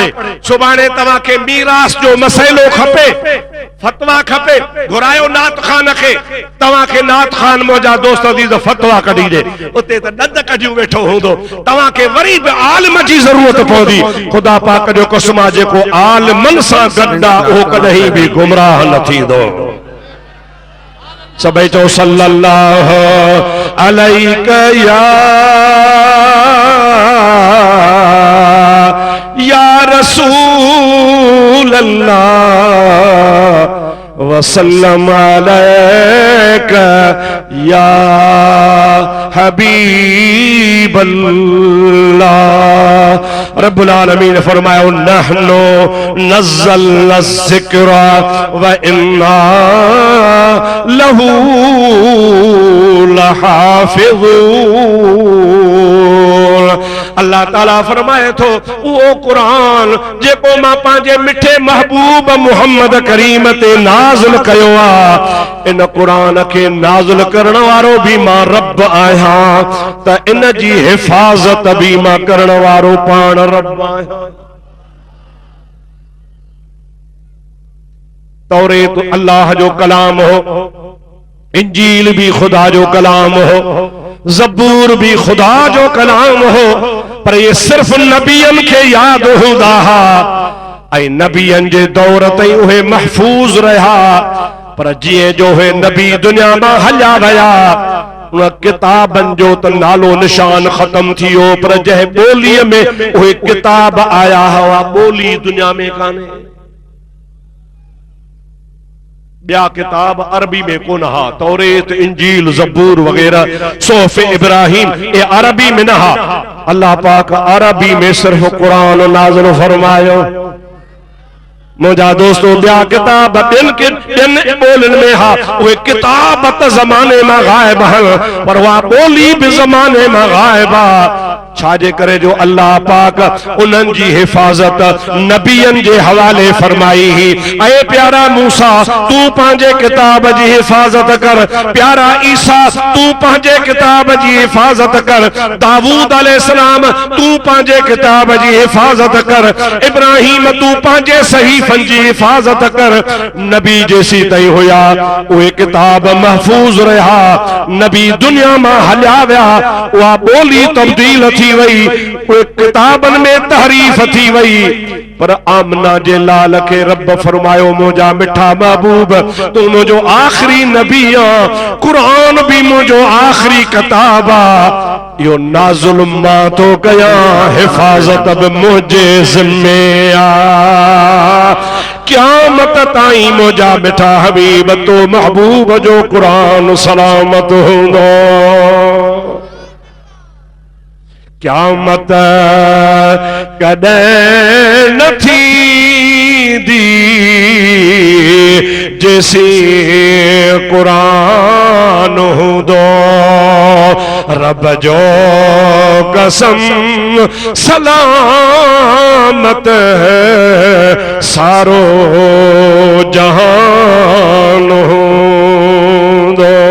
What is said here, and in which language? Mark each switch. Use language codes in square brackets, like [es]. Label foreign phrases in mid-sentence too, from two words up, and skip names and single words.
[sd] सुभाणे तव्हांखे मीरास जो मसइलो खपे, फतवा खपे, घुरायो नात खान खे, तव्हांखे नात खान मुंहिंजा दोस्त अज़ीज़ फतवा कढी ॾे, उते त ॾंद कढियूं वेठो हूंदो, तव्हांखे वरी बि आलिम जी ज़रूरत पवंदी। ख़ुदा पाक जो कसम आहे, जेको आलिमन सां गॾु आहे उहो कॾहिं बि गुमराह न थींदो। सभई चओ [ar] صلى الله عليك يا رسول الله وسلم عليك يا حبيب الله. رب العالمين [sd] ने फरमाया [ar] نحن نزلنا الذكر وإنا له لحافظون. [sd] अल्लाह ताला फरमाए थो वो कुरान जेको मां पंहिंजे मिठे महबूब मुहम्मद करीम ते नाज़िल कयो आहे, इन कुरान के नाज़िल करण वारो भी मां रब आहियां, त इन जी हिफाज़त भी मां करण वारो पाण रब आहियां। तौरेत अल्लाह जो कलाम हो, इंजील भी खुदा जो कलाम हो, ज़बूर भी खुदा जो कलाम हो, पर ये सिर्फ नबियन के याद हूंदा हा, ऐं नबियन जे दौर ताईं उहे महफूज रहा। पर जीअं जो हे नबी दुनिया में हलिया विया, उन किताबन जो त नालो निशान खत्म थियो, पर जंहिं ॿोलीअ में उहे किताब आया हुआ, ॿोली दुनिया में कान्हे। ॿिया किताब अरबी में कोन हा, तौरेत इंजील ज़बूर वगैरह सोफ़े इब्राहिम ये अरबी में न हा। अल्लाह पाक अरबी में सिर्फ कुरान नाज़िल फरमायो। मुझा दोस्तों ॿिया किताब ॿियनि ॿोलियुनि में हा, उहे किताब त ज़माने में गायब आहिनि, पर उहा ॿोली भी ज़माने में गायब आहे। छाजे करे जो अल्लाह पाक उन्हनि जी हिफ़ाज़त नबियनि जे हवाले फरमाई ही। ऐ प्यारा मूसा तू पंहिंजे किताब जी हिफ़ाज़त कर, प्यारा ईसा तू पंहिंजे किताब जी हिफ़ाज़त कर, दाऊद अलैहिस्सलाम तू पंहिंजे किताब जी हिफ़ाज़त कर, इब्राहिम तू पंहिंजे सहीफ़नि जी हिफ़ाज़त कर। नबी जेसी ताईं हुया उहे किताब महफूज़ रहा, नबी दुनिया मां हलिया विया, उहा ॿोली तब्दील थी वई, उहे किताबनि में तहरीफ थी वई। पर आमना जे लाल के रब फरमायो मुझा मिठा महबूब तू मुझो आखिरी नबी आ, कुरान भी मुझो आखिरी किताब आ, यो नाज़ुल मां तो कया हिफाजत भी मुझे जिम्मे आ। क़यामत ताईं मुझा मिठा हबीब तो महबूब जो कुरान सलामत होंदो। क़यामत कॾहिं न थींदी जेसी कुरान हूंदो, रब जो कसम सलामत है सारो जहान हूंदो।